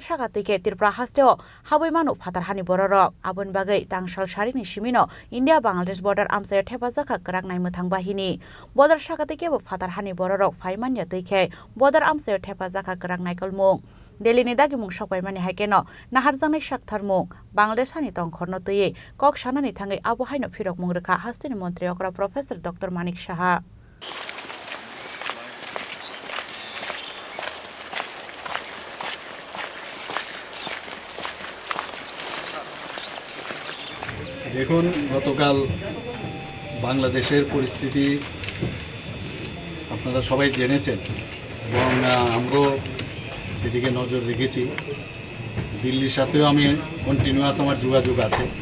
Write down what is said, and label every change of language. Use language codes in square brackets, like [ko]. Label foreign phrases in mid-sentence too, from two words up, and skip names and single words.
[trp] shaka teke Tripura hasteo haboi manu fatar hani bororok abon bagai tangsal shari ni shimino India Bangladesh border amse thefa jakha karak nai muthang bahini border shaka teke bo fatar hani bororok phai manya teke border amse thefa jakha karak nai kolmung Delhi ni dagi mung shokpai mani haikeno nahar jangnai shakthar mung Bangladesh hani tong khorno tuye kok sanani thangai abo haino phirok mung rekha hastini mantri okra Professor Dr. Manik Saha [bn] দেখুন গতকাল বাংলাদেশের পরিস্থিতি আপনারা সবাই জেনেছেন এবং আমরাও সেদিকে নজর রেখেছি দিল্লির সাথেও আমি কন্টিনিউয়াস আমার যোগাযোগ আছে